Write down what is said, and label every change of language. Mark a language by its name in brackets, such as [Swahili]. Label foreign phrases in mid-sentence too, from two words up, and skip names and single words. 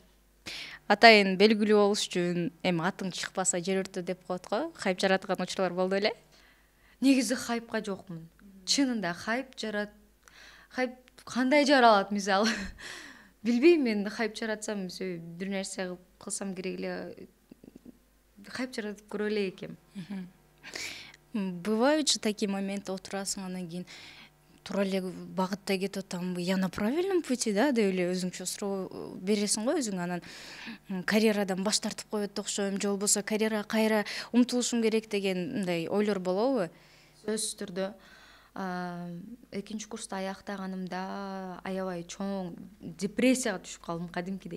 [Kyrgyz] Атайын белгилүү болуш үчүн эми атың чыкпаса жер өртө деп коет го, хайп жараткан учурлар болду эле? Негизи хайпка жокмун. Чынында хайп кандай жаралат мисалы? Билбейм, мен хайп жаратсам, бир нерсе кылсам керек эле хайп жаратып көрө эле экем. [Russian] Бывают такие моменты, [Kyrgyz] отурасың, анан кийин туура эле багытта кетип атамбы, [Russian] я на правильном пути, [Kyrgyz] да, деп эле өзүңчө суроо бересиң го өзүң, анан карьерадан баш тартып коет окшойм, же болбосо карьерага кайра умтулушум керек деген мындай ойлор болобу? Сөзсүз түрдө экинчи курсту аяктаганымда аябай чоң депрессияга түшүп калдым кадимкидей.